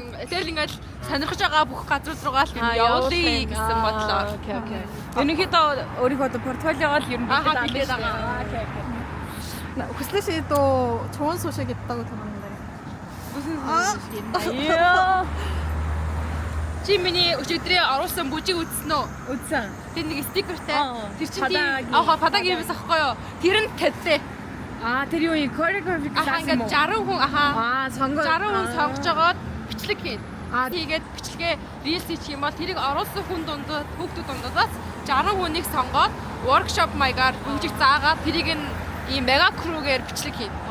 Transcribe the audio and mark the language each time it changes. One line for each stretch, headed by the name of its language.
Mongolian: Тэгэл ингээд сонирхож байгаа бүх газрууд руугаа л явуулъя гэсэн бодлоо. Окей. Ерөнхийдөө өөрийнхөө портфолиогоо л ер нь бэлдээд байгаа.
Korean: 구슬 씨도 좋은 소식 있다고 들었는데. 무슨 소식인데요?
Mongolian: Чи миний өчигдрээ оруулсан бүжиг үзсэн үү?
Korean: 웃자.
Mongolian: Тэр нэг стикертэй. Тэр чинь
Korean: 바닥이.
Mongolian: 바닥 юмс ахгүй юу? Тэр нь тедтэй. тэр юу юм choreography Ингээд 60 хүн сонгоо 60 хүн сонгож жагаад бичлэг хийн. Тэгээд бичлэгээ reels хийх юм бол тэрийг оруулсан хүн дундад хүүхдүүд дундаас 60 хүнийг сонгоод workshop маягаар бүжиг заагаад тэрийг нь ийм мега крүүгээр бичлэг хийн.